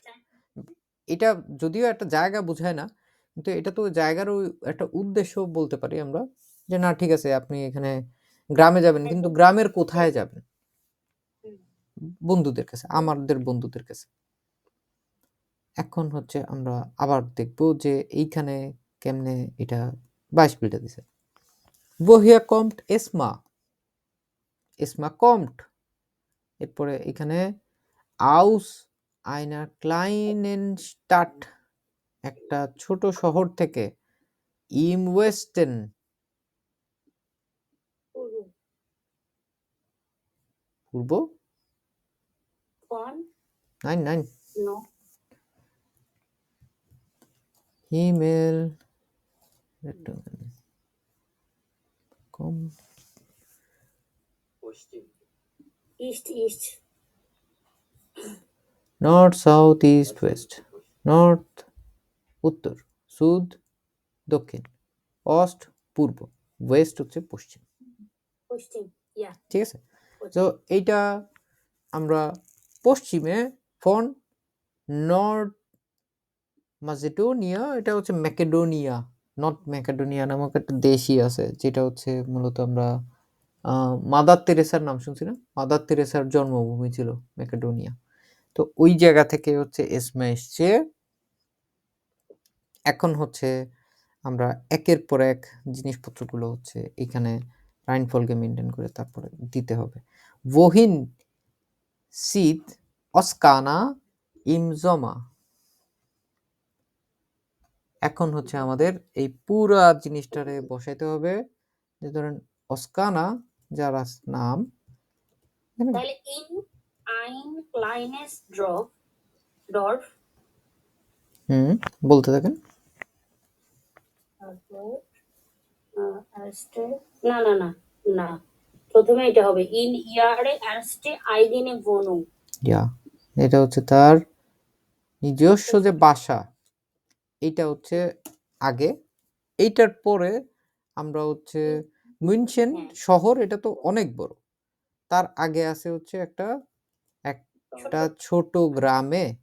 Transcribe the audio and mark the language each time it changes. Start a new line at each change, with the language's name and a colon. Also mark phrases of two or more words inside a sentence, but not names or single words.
Bangla: এটা যদিও একটা জায়গা বোঝায় না, কিন্তু এটা তো জায়গারও একটা উদ্দেশ্য বলতে পারি আমরা, যে না ঠিক আছে আপনি এখানে গ্রামে যাবেন, কিন্তু গ্রামের কোথায় যাবেন? বন্ধুদের কাছে, আমাদের বন্ধুদের কাছে। এখন হচ্ছে আমরা আবার দেখব যে এইখানে কেমনে এটা 22 বিলটা দিছে।
German: woher kommt Esma? Esma kommt,
Bangla: এরপরে এখানে
German: aus einer kleinen Stadt,
Bangla: একটা ছোট শহর থেকে,
German: im Westen, পূর্ব, Von? nein nein, No. Himmel, komm,
English: East, east. north, south, east, west, north উত্তর, সুদ দক্ষিণ, অস্ট পূর্ব, ওয়েস্ট
Bangla: হচ্ছে পশ্চিম। পশ্চিম, yeah. ঠিক আছে, তো এইটা আমরা পশ্চিমে ফন নর্থ মাসেডোনিয়া, এটা হচ্ছে ম্যাকেডোনিয়া, নর্থ ম্যাকেডোনিয়া নামক একটা দেশই আছে, যেটা হচ্ছে মূলত আমরা মাদার তেরেসার নাম শুনছি না, মাদার তেরেসার জন্মভূমি ছিল ম্যাকেডোনিয়া। তো ওই জায়গা থেকে হচ্ছে এসমা এসছে। এখন হচ্ছে আমরা একের পর এক জিনিসপত্রগুলো হচ্ছে এখানে রাইনফলকে মেনটেন করে তারপরে দিতে হবে।
German: wohin zieht Oskana im Sommer?
Bangla: এখন হচ্ছে আমাদের এই পুরা জিনিসটারে বসাইতে হবে, যে ধরেন অস্কানা যার নাম,
German: তাহলে in ein kleines Dorf
Bangla: বলতে থাকেন। তারপর না না না না, প্রথমে এটা হবে
German: in ihre erste eigene Wohnung.
Bangla: ইয়া, এটা হচ্ছে তার নিজস্ব যে বাসা, এইটা হচ্ছে আগে, এইটার পরে আমরা হচ্ছে মিউনশেন শহর, এটা তো অনেক বড়, তার আগে আছে হচ্ছে একটা ছোট গ্রামে।